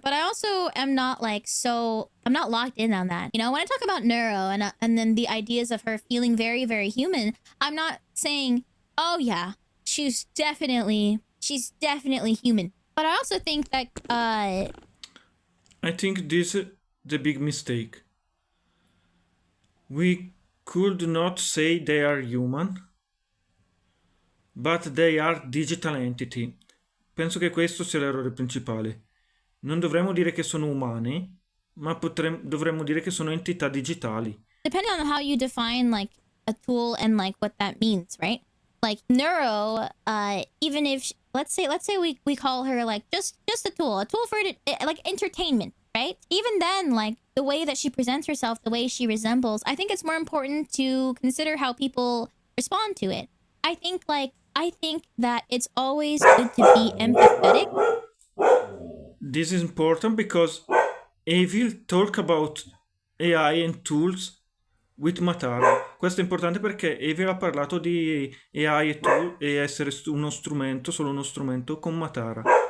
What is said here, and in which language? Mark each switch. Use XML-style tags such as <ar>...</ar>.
<en>But I also am not like I'm not locked in on that. You know, when I talk about neuro and then the ideas of her feeling very, very human, I'm not saying, oh yeah, she's definitely human. But I also think that I think this is the big mistake. We could not say they are human, but they are digital entity.</en> <it>Penso che questo sia l'errore principale. Non dovremmo dire che sono umani, ma dovremmo dire che sono entità digitali.</it> <en>depending on how you define like a tool and like what that means, right? Like neuro, even if let's say we call her like just a tool for like entertainment, right? Even then, like the way that she presents herself, the way she resembles, I think it's more important to consider how people respond to it. I think that it's always good to be empathetic. This is important because Evil talk about AI and tools with Matara.</en> <it>Questo è importante perché Evil ha parlato di AI e tool e essere uno strumento, solo uno strumento con Matara.</it>